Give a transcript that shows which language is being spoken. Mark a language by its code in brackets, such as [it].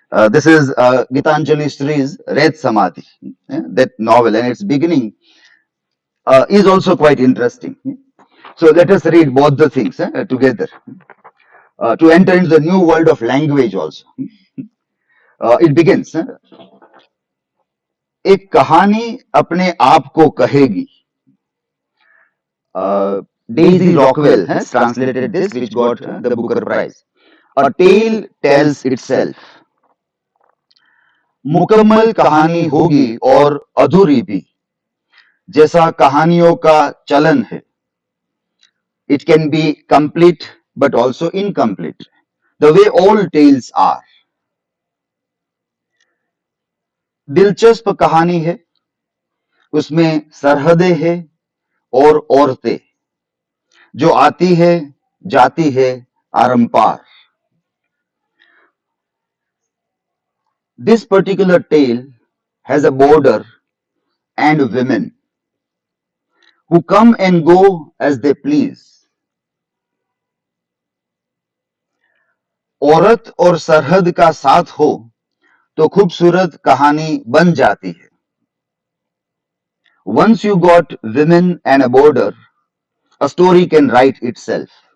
[en] This is Geetanjali Shri's Red Samadhi, that novel, and its beginning is also quite interesting. So let us read both the things together to enter into the new world of language also. It begins, [hi] एक कहानी अपने आप को कहेगी. [en] Daisy Rockwell has translated this, which got the Booker Prize. A tale tells itself. [hi] मुकम्मल कहानी होगी और अधूरी भी, जैसा कहानियों का चलन है. [en] It can be complete but also incomplete, the way all tales are. [hi] दिलचस्प कहानी है, उसमें सरहदें हैं और औरतें जो आती है जाती है आरंपार. [en] This particular tale has a border and women who come and go as they please. [hi] औरत और सरहद का साथ हो तो खूबसूरत कहानी बन जाती है. [en] Once you got women and a border, a story can write itself.